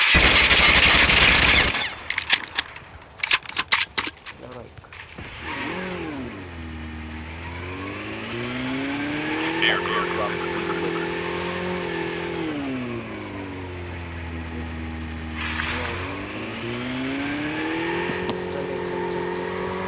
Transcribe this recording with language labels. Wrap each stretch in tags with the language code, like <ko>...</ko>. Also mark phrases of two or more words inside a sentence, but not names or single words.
<hi>चलो भाई.</hi> <en>Airdrop has been delivered.</en> <hi>चले चल चल चल चल.</hi>